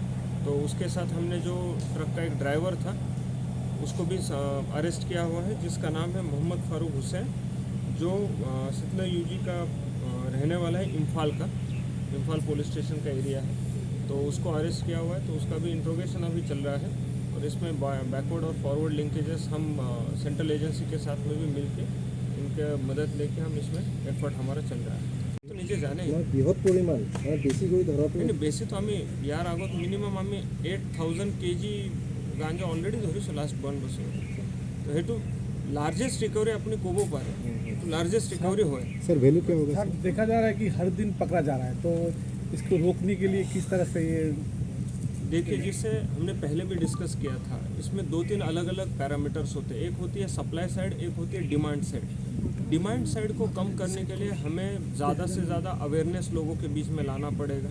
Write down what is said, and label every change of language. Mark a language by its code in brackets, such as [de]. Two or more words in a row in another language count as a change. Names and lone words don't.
[hi] तो उसके साथ हमने जो ट्रक का एक ड्राइवर था उसको भी अरेस्ट किया हुआ है, जिसका नाम है मोहम्मद फारूक हुसैन, जो सितना यूजी का रहने वाला है, इम्फाल [en] police station [hi] का एरिया है। तो उसको अरेस्ट किया हुआ है, तो उसका भी इंट्रोगेशन अभी चल रहा है। और इसमें बैकवर्ड और [en] forward linkages [hi] हम [en] central agency [hi] के साथ में भी मिलके इनके मदद लेके हम इसमें एफर्ट हमारा चल रहा है। तो नीचे जाने [as] বৃহৎ পৰিমাণ বেছি কৰি ধৰাটো বেছি তো আমি ইয়াৰ আগত মিনিমাম আমি 8000 kg গাঞ্জা অলৰেডি ধৰিছোঁ লাষ্ট 1 বছৰ। তো সেইটো [en] largest recovery [as] আপুনি ক'ব পাৰে, তো [en] largest recovery [as] হয়। [hi] सर वैल्यू क्या होगा? सर देखा जा रहा है कि हर दिन पकड़ा जा रहा है, तो इसको रोकने के लिए किस तरह से ये देखिए, जिससे हमने पहले भी डिस्कस किया था, इसमें 2-3 अलग अलग पैरामीटर्स होते हैं। एक होती है [en] supply side, [hi] एक होती है [en] demand side. demand side [hi] को कम करने के लिए हमें ज़्यादा से ज़्यादा अवेयरनेस लोगों के बीच में लाना पड़ेगा।